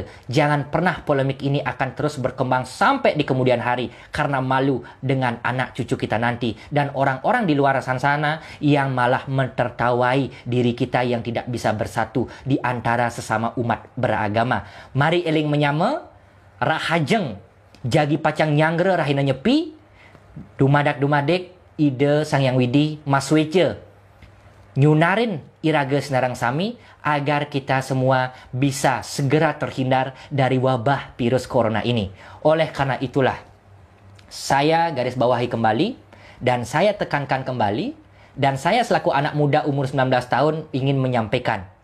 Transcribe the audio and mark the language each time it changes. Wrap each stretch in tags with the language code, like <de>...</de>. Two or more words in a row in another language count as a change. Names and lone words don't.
<id>Jangan pernah polemik ini akan terus berkembang sampai di kemudian hari, karena malu dengan anak cucu kita nanti dan orang-orang di luar sana yang malah mentertawai diri kita yang tidak bisa bersatu di antara sesama umat beragama.</id> <ban>Mari eling menyama, rahajeng jagi pacang nyangre rahina nyepi, dumadak-dumadek ide Sang Yang Widi maswece nyunarin iraga senarang sami</ban> <id>agar kita semua bisa segera terhindar dari wabah virus corona ini. Oleh karena itulah, saya garis bawahi kembali dan saya tekankan kembali, dan saya selaku anak muda umur 19 tahun ingin menyampaikan.</id>